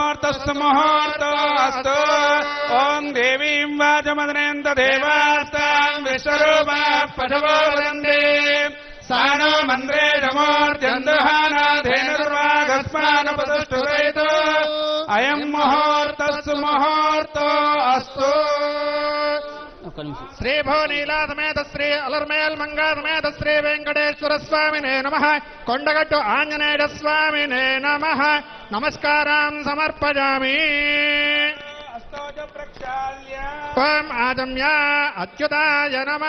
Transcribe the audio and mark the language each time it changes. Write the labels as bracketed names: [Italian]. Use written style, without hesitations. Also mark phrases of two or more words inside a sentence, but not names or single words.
[Sanskrit] मुहूर्तस्तु मुहूर्तोऽस्तु ॐ देवीं वाचमदनेन्द देवास्तां विश्वरूपा पशवो वदन्ति सा नो मन्द्रे जमोर्जन्दुहानाधेनुर्वागस्मानपदुष्टुरयितो अयं मुहूर्तस्तु मुहूर्तोऽस्तु శ్రీ భూనీలా సమేత శ్రీ అలర్మేల్ మంగా సమేత శ్రీ వెంకటేశ్వర స్వామినే నమః కొండగట్టు ఆంజనేయ స్వామినే నమః నమస్కారం సమర్పయామి. ఓం ఆజమ్య అచ్యుతాయ నమః